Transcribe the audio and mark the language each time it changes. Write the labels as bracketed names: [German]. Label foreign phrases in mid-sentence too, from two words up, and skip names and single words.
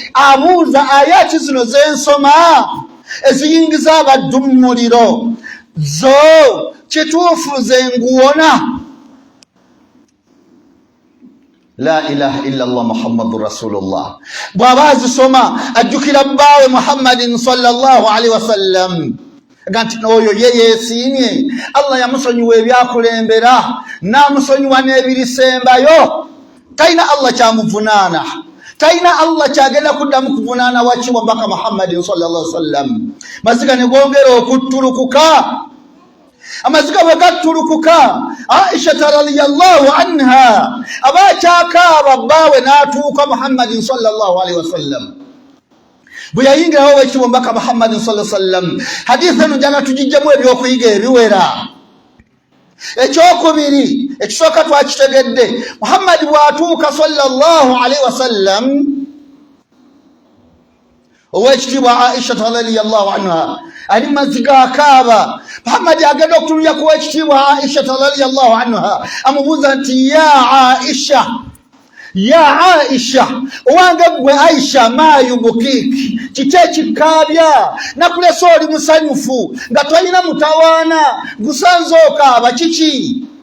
[Ganda] Abuuza ayati zino zensoma eziyingiza abaddu mu muliro zo kituufu ze nguwona? [Arabic] لا إله إلا الله محمد رسول الله. [Ganda] Bw'aba azisoma ajjukira bbaawe Muhammadin [Arabic] صلى الله عليه وسلم [Ganda] ganti oyo ye yeesiimye. Allah yamusonyiwa ebyakulembera n'amusonyiwa n'ebirisembayo. Talina Allah kyamuvunaana, talina Allah kyagenda kuddamu kuvunaana Oweekitiibwa Omubaka Muhammadin [Arabic] صلى الله عليه وسلم. [Ganda] Maziga ne gongera okuttulukuka. Amaziga bwe gattulukuka, Aisha [Arabic] رضي الله عنها [Ganda] abakyakaaba bbaawe n'atuuka Muhammadin [Arabic] صلى الله عليه وسلم. [Ganda] Bwe yayingirawo Oweekitiibwa Omubaka Muhammadin [Arabic] صلى الله عليه وسلم, [Ganda] hadithi eno njagala tugijjemu ebyokuyiga ebiwera. Ekyokubiri, ekisooka twakitegedde, Muhammad bw'atuuka [Arabic] صلى الله عليه وسلم, [Ganda] Oweekitiibwa Aisha [Arabic] رضي الله عنها [Ganda] ali maziga akaaba. Muhammad agenda okutunulya ku Oweekitiibwa Aisha [Arabic] رضي الله عنها, [Ganda] amubuuza nti ya Aisha, ya Aisha, owange gwe Aisha, [Arabic] ما يبكيك, [Ganda] kiki ekikaabya nakulesa oli musanyufu nga tolina mutawaana gusanze okaaba kiki?